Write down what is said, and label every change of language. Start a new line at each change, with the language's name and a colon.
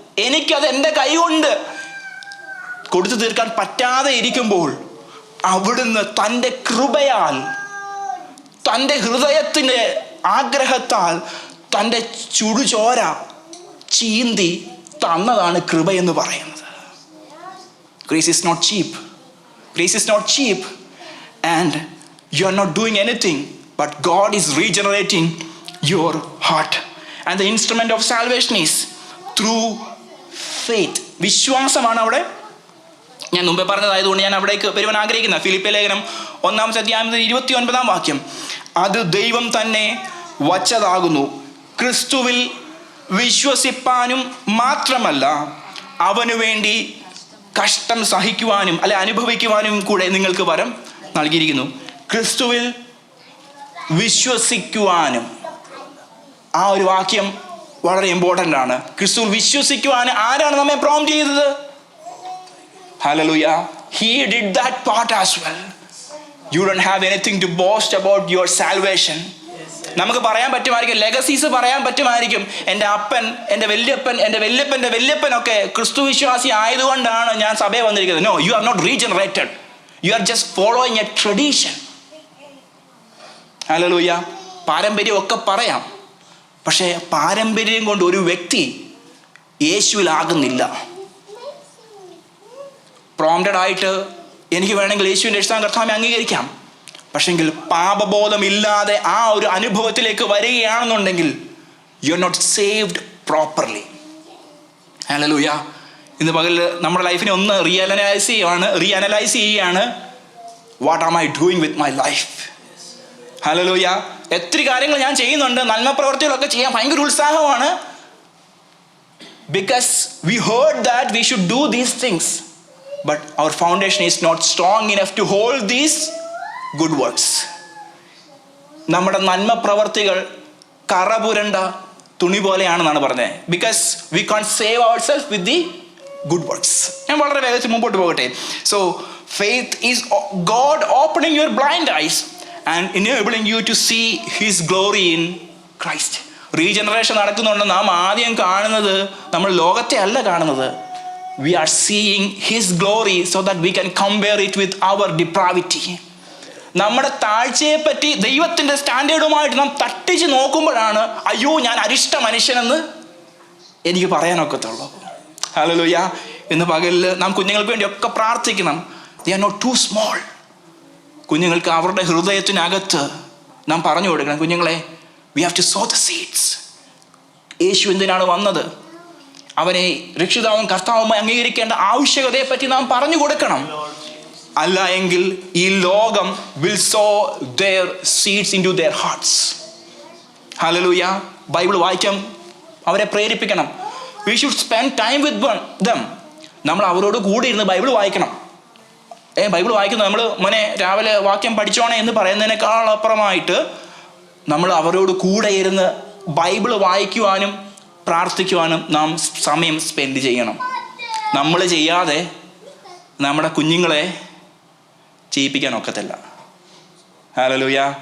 Malayalam: എനിക്കത് എൻ്റെ കൈ കൊണ്ട് കൊടുത്തു തീർക്കാൻ പറ്റാതെ ഇരിക്കുമ്പോൾ അവിടുന്ന് തൻ്റെ കൃപയാൽ, തൻ്റെ ഹൃദയത്തിൻ്റെ ആഗ്രഹത്താൽ തൻ്റെ ചുടുചോര ചീന്തി തന്നതാണ് കൃപയെന്ന് പറയുന്നത്.
English: Grace is not cheap. Grace is not cheap. And you are not doing anything, but God is regenerating your heart. And the instrument of salvation is through faith.
Malayalam: വിശ്വാസമാണ് അവിടെ. ഞാൻ മുമ്പേ പറഞ്ഞതായതുകൊണ്ട് ഞാൻ അവിടേക്ക് വരുവാൻ ആഗ്രഹിക്കുന്ന ഫിലിപ്പിയ ലേഖനം 1-ാം അത് ദൈവം തന്നെ വച്ചതാകുന്നു, ക്രിസ്തുവിൽ വിശ്വസിപ്പാനും മാത്രമല്ല അവനു വേണ്ടി കഷ്ടം സഹിക്കുവാനും അല്ലെ അനുഭവിക്കുവാനും കൂടെ നിങ്ങൾക്ക് വരം നൽകിയിരിക്കുന്നു. ക്രിസ്തുവിൽ വിശ്വസിക്കുവാനും, ആ ഒരു വാക്യം വളരെ ഇമ്പോർട്ടൻ്റ് ആണ്. ക്രിസ്തുവിൽ വിശ്വസിക്കുവാൻ ആരാണ് നമ്മെ പ്രോംപ്റ്റ് ചെയ്തത്?
English: Hallelujah. He did that part as well. You don't have anything to boast about your salvation.
Malayalam: നമുക്ക് പറയാൻ പറ്റുമായിരിക്കും, ലെഗസീസ് പറയാൻ പറ്റുമായിരിക്കും. എൻ്റെ അപ്പൻ, എൻ്റെ വല്യപ്പൻ, എൻ്റെ വല്യപ്പൻ്റെ വല്യപ്പനൊക്കെ ക്രിസ്തു വിശ്വാസി ആയതുകൊണ്ടാണ് ഞാൻ സഭയിൽ വന്നിരിക്കുന്നത്.
English: No, you are not regenerated. You are just following a tradition. Hallelujah.
Malayalam: പാരമ്പര്യമൊക്കെ പറയാം, പക്ഷേ പാരമ്പര്യം കൊണ്ട് ഒരു വ്യക്തി യേശുവിലാകുന്നില്ല. പ്രോംപ്റ്റഡ് ആയിട്ട് എനിക്ക് വേണമെങ്കിൽ യേശുവിൻ്റെ രക്ഷിതാവും കർത്താവിനെ അംഗീകരിക്കാം. പക്ഷെങ്കിൽ പാപബോധമില്ലാതെ ആ ഒരു അനുഭവത്തിലേക്ക് വരികയാണെന്നുണ്ടെങ്കിൽ
English: You are not saved properly.
Malayalam: Hallelujah. ഇന്ന് പകൽ നമ്മുടെ ലൈഫിനെ ഒന്ന് റീഅനലൈസ് ചെയ്യുകയാണ്.
English: What am I doing with my life? ഹല്ലേലൂയ.
Malayalam: എത്ര കാര്യങ്ങൾ ഞാൻ ചെയ്യുന്നുണ്ട്, നന്മ പ്രവർത്തികളൊക്കെ ചെയ്യാൻ ഭയങ്കര ഉത്സാഹമാണ്.
English: Because we heard that we should do these things, but our foundation is not strong enough to hold these good works.
Malayalam: നമ്മുടെ നന്മ പ്രവർത്തികൾ കറപുരണ്ട തുണി പോലെയാണെന്നാണ് പറഞ്ഞത്.
English: Because we can save our self with the good works.
Malayalam: ഞാൻ വളരെ വേഗത്തിൽ മുമ്പോട്ട് പോകട്ടെ.
English: So faith is God opening your blind eyes and enabling you to see his glory in Christ.
Malayalam: Regeneration നടക്കുന്നുണ്ട്. നാം ആദ്യം കാണുന്നത് നമ്മൾ ലോകത്തെ അല്ല കാണുന്നത്.
English: We are seeing his glory so that we can compare it with our depravity.
Malayalam: നമ്മുടെ താഴ്ചയെ പറ്റി ദൈവത്തിൻ്റെ സ്റ്റാൻഡേർഡുമായിട്ട് നാം തട്ടിച്ച് നോക്കുമ്പോഴാണ് അയ്യോ ഞാൻ അരിഷ്ട മനുഷ്യനെന്ന് എനിക്ക് പറയാനൊക്കത്തുള്ളൂ. ഹല്ലേലൂയ. ഇന്ന് പകലിൽ നാം കുഞ്ഞുങ്ങൾക്ക് വേണ്ടിയൊക്കെ പ്രാർത്ഥിക്കണം.
English: They are not too small.
Malayalam: കുഞ്ഞുങ്ങൾക്ക് അവരുടെ ഹൃദയത്തിനകത്ത് നാം പറഞ്ഞു കൊടുക്കണം, കുഞ്ഞുങ്ങളെ
English: we have to sow the seeds.
Malayalam: യേശു എന്തിനാണ് വന്നത്? അവനെ രക്ഷിതാവും കർത്താവുമായി അംഗീകരിക്കേണ്ട ആവശ്യകതയെ പറ്റി നാം പറഞ്ഞു കൊടുക്കണം. അല്ല എങ്കിൽ ഈ ലോകം
English: will sow their seeds into their hearts. ഹല്ലേലൂയ.
Malayalam: Bible വായിക്കാം, അവരെ പ്രേരിപ്പിക്കണം.
English: we should spend time with them.
Malayalam: നമ്മൾ അവരോട് കൂടി ഇരുന്ന് ബൈബിൾ വായിക്കണം. ബൈബിൾ വായിക്കുന്നത് നമ്മൾ മോനെ രാവിലെ വാക്യം പഠിച്ചോണേ എന്ന് പറയുന്നതിനേക്കാൾ അപ്പുറമായിട്ട് നമ്മൾ അവരോട് കൂടെ ഇരുന്ന് ബൈബിൾ വായിക്കുവാനും പ്രാർത്ഥിക്കുവാനും നാം സമയം സ്പെൻഡ് ചെയ്യണം. നമ്മൾ ചെയ്യാതെ നമ്മുടെ കുഞ്ഞുങ്ങളെ ചെയ്യിപ്പിക്കാൻ ഒക്കത്തില്ല. ഹല്ലേലൂയ.